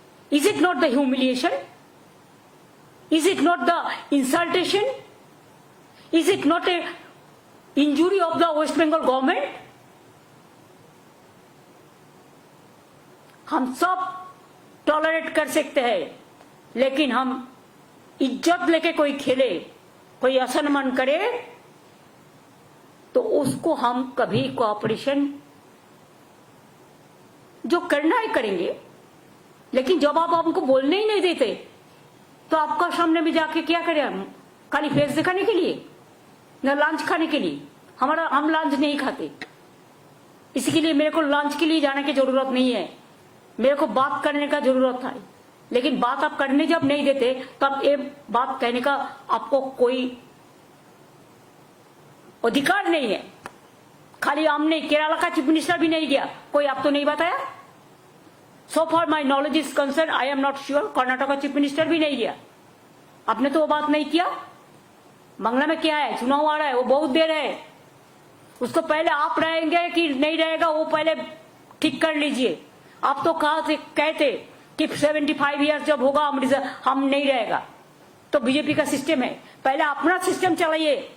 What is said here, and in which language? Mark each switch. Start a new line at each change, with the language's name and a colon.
English: Is it not the humiliation? Is it not the insultation? Is it not a injury of the West Bengal government?
Hindi: हम सब tolerate कर सकते हैं, लेकिन हम इज्जत लेके कोई खेले, कोई असम्मान करे, तो उसको हम कभी कोऑपरेशन जो करना है करेंगे। लेकिन जब आप हमको बोलने ही नहीं देते, तो आपका सामने में जाके क्या करें हम? खाली फेस दिखाने के लिए, न लंच खाने के लिए? हम लंच नहीं खाते, इसके लिए मेरे को लंच के लिए जाने की जरूरत नहीं है, मेरे को बात करने का जरूरत है। लेकिन बात आप करने जब नहीं देते, तब ये बात कहने का आपको कोई अधिकार नहीं है। खाली हमने केरला का चीफ मिनिस्टर भी नहीं दिया, कोई आप तो नहीं बताया।
English: So far my knowledge is concerned, I am not sure,
Hindi: Karnataka chief minister भी नहीं दिया। आपने तो वो बात नहीं किया। बांग्ला में क्या है, चुनाव आ रहा है, वो बहुत देर है, उसको पहले आप रहेंगे कि नहीं रहेगा वो पहले ठीक कर लीजिए। आप तो कहते कि 75 ईयर्स जब होगा हम नहीं रहेगा, तो बीजेपी का सिस्टम है, पहले अपना सिस्टम चलाइए।